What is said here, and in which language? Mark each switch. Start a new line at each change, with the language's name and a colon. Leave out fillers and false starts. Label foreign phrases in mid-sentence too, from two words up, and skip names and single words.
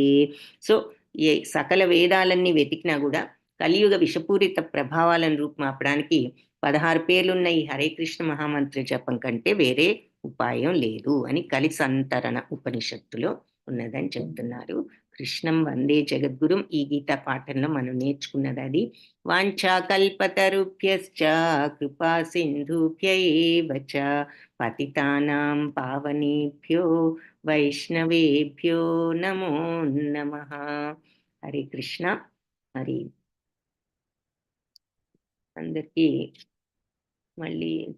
Telugu: సో ఏ సకల వేదాలన్నీ వెతికినా కూడా కలియుగ విషపూరిత ప్రభావాలను రూపుమాపడానికి 16 పేర్లున్న ఈ హరే కృష్ణ మహామంత్ర జపం కంటే వేరే ఉపాయం లేదు అని కలిసంతరణ ఉపనిషత్తులో ఉన్నదని చెప్తున్నారు.
Sanskrit: కృష్ణం వందే జగద్గురుం
Telugu: ఈ గీతా పాఠంలో మనం నేర్చుకున్నది అది.
Sanskrit: వాంఛాకల్పతరుభ్యశ్చ కృపా సింధుభ్య ఏవ చ పతితానాం పావనేభ్యో వైష్ణవేభ్యో నమో నమః.
Telugu: హరే కృష్ణ. మరి అందరికీ మళ్ళీ